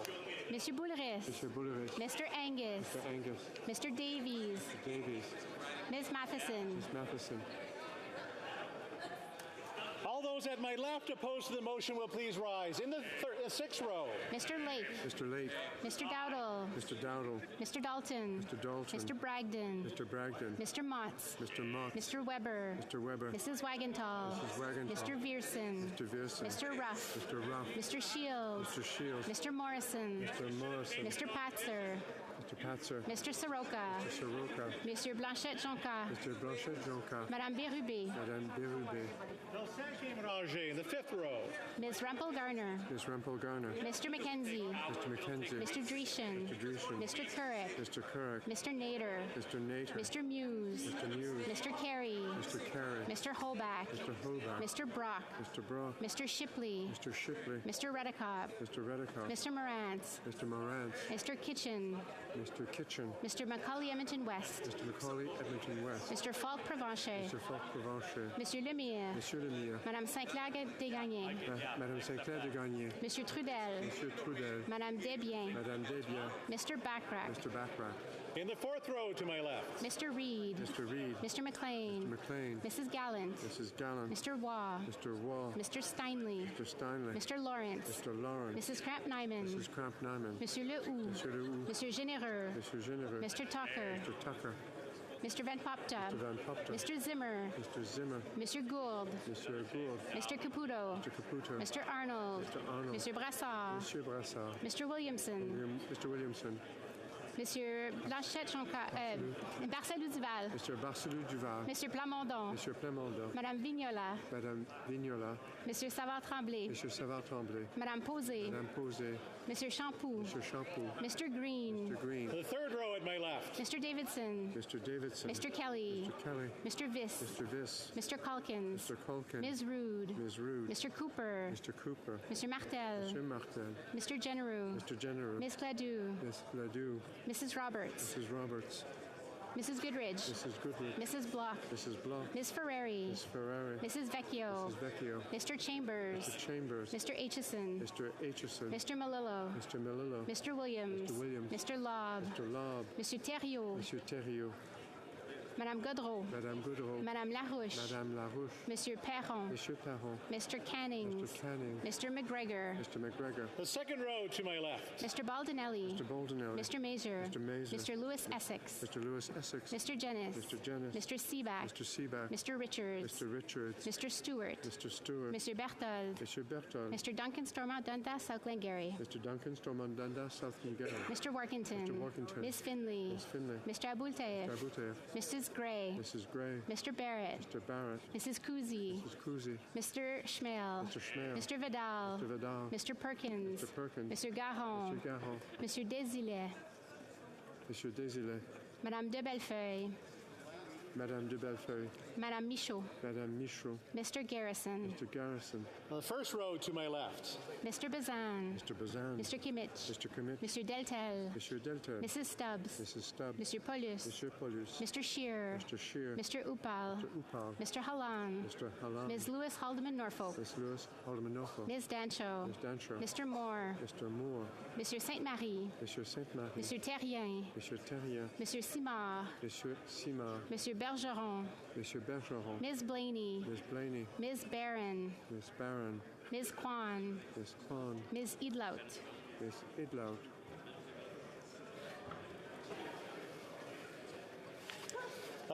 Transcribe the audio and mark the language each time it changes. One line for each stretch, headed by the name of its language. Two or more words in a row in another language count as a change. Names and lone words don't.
English: Mr. Boulris. Mr. Boulris. Mr. Angus. Mr. Angus. Mr. Davies. Mr. Davies. Ms. Matheson. Ms. Matheson. All those at my left opposed to the motion will please rise. In the 6th row. Mr. Lake. Mr. Lake. Mr. Dowdle. Mr. Dowdle. Mr. Dalton. Mr. Dalton. Mr. Bragdon. Mr. Bragdon. Mr. Motts. Mr. Motts. Mr. Weber. Mr. Weber. Mrs. Wagenthal. Mrs. Wagenthal. Mr. Viersen. Mr. Viersen. Mr. Ruff. Mr. Ruff. Mr. Shields. Mr. Shields. Mr. Morrison. Mr. Morrison. Mr. Patzer. Mr. Patzer. Mr. Soroka. Mr. Soroka. Monsieur Blanchette-Jonca. Mr. Blanchette-Jonca. Madame Bérubé. Madame Bérubé. Ranger in the 5th row. Ms. Rumpel-Garner. Ms. Rumpel-Garner. Mr. McKenzie. Mr. McKenzie. Mr. Dreeshen. Mr. Dreeshen. Mr. Couric. Mr. Couric. Mr. Nader. Mr. Nader. Mr. Muse. Mr. Muse. Mr. Carey. Mr. Carey. Mr. Holbach. Mr. Holbach. Mr. Brock. Mr. Brock. Mr. Shipley. Mr. Shipley. Mr. Redicott. Mr. Redicott. Mr. Morantz. Mr. Morantz. Mr. Kitchen. Mr. Kitchen. Mr. Macaulay Edmonton West. Mr. Macaulay Edmonton West. Mr. Falk Provencher. Mr. Falk Provencher. Monsieur Lemire. Monsieur Lemire. Madame Sinclair Desgagnés. Madame Sinclair Desgagnés. Monsieur Trudel. Monsieur Trudel. Madame Desbiens. Madame Desbiens. Mr. Backrack. Mr. Backrack. In the 4th row to my left. Mr. Reed. Mr. Reed. Mr. McLean. Mr. McLean. Mrs. Gallant. Mrs. Gallant. Mr. Waugh. Mr. Waugh. Mr. Steinley. Mr. Steinley. Mr. Lawrence. Mr. Lawrence. Mrs. Cramp-Nyman. Mrs. Cramp-Nyman. Monsieur Lehoux. Monsieur Lehoux. Monsieur Généreux. Monsieur Généreux. Mr. Tucker. Mr. Tucker. Mr. Van Popta. Mr. Van Popta. Mr. Zimmer. Mr. Zimmer. Mr. Gould. Mr. Gould. Mr. Caputo. Mr. Caputo. Mr. Arnold. Mr. Arnold. Mr. Brassard. Monsieur Brassard. Mr. Williamson. Mr. Williamson. Monsieur Blanchette-Jonca. Barcelo Duval. Mr. Barcelo Duval. Mr. Plamondon. Monsieur Plamondon. Madame Vignola. Madame Vignola. Monsieur Savard-Tremblay. Monsieur Savard-Tremblay. Madame Posé. Madame Posé. Monsieur Champoux. Monsieur Champoux. Mr. Green. Mr. Green. The 3rd row at my left. Mr. Davidson. Mr. Davidson. Mr. Kelly. Mr. Kelly. Mr. Viss. Mr. Viss. Mr. Calkins. Mr. Culkin. Ms. Rude. Ms. Rude. Mr. Cooper. Mr. Cooper. Mr. Martel. Mr. Martel. Mr. Genereux. Mr. Genereux. Ms. Cladoux. Ms. Ladoux. Mrs. Roberts. Mrs. Roberts. Mrs. Goodridge. Mrs. Goodrich. Mrs. Block. Mrs. Block. Ms. Ferrari. Ms. Ferrari. Mrs. Vecchio. Mrs. Vecchio. Mr. Chambers. Mr. Chambers. Mr. Aitchison. Mr. Aitchison. Mr. Malillo. Mr. Malillo. Mr. Williams. Mr. Williams. Mr. Lobb. Mr. Lobb. Monsieur Thériault. Monsieur Thériault. Madame Godreau. Madame Goudreau. Madame Larouche. Madame Larouche. Monsieur Perron. Monsieur Perron. Mr. Canning. Mr. Canning. Mr. McGregor. Mr. McGregor. The 2nd row to my left. Mr. Baldinelli. Mr. Baldinelli. Mr. Mazer. Mr. Mazer. Mr. Lewis Essex. Mr. Lewis Essex. Mr. Jennis. Mr. Jennis. Mr. Seaback. Mr. Seaback. Mr. Richards. Mr. Richards. Mr. Stewart. Mr. Stewart. Mr. Berthold. Mr. Berthold. Mr. Duncan Stormont Dundas, South Glengarry. Mr. Duncan Stormont Dundas, South Glengarry. Mr. Workington. Mr. Workington. Miss Finley. Miss Finley. Mr. Abultayev. Mr. Abutayev. Mrs. Gray. Mrs. Gray. Mr. Barrett. Mr. Barrett. Mrs. Kuzi. Mrs. Kuzi. Mr. Schmale. Mr. Schmale. Mr. Vidal. Mr. Vidal. Mr. Perkins. Mr. Perkins. Mr. Garon. Mr. Garon. Monsieur Desilets. Monsieur Desilets. Madame de Bellefeuille. Madame de Bellefeuille. Madame Michaud. Madame Michaud. Mr. Garrison. Mr. Garrison. The 1st row to my left. Mr. Bazan. Mr. Bazan. Mr. Kimmich. Mr. Kimmich. Monsieur Deltel. Monsieur Deltel. Mrs. Stubbs. Mrs. Stubbs. Monsieur Paulus. Monsieur Paulus. Mr. Shear. Mr. Shear. Mr. Upal. Mr. Upal. Mr. Hallan. Mr. Hallam. Ms. Lewis Haldeman Norfolk. Miss Lewis Haldeman Norfolk. Ms. Dancho. Miss Dancho. Mr. Moore. Mr. Moore. Monsieur Sainte-Marie. Monsieur Sainte-Marie. Monsieur Terrien. Monsieur Terrien. Monsieur Simard. Monsieur Simard. Monsieur Bergeron. Monsieur Bergeron. Ms. Blaney. Miss Blaney. Ms. Barron. Miss Barron. Ms. Kwan. Miss Kwan. Ms. Idlaut. Miss Idlaut. The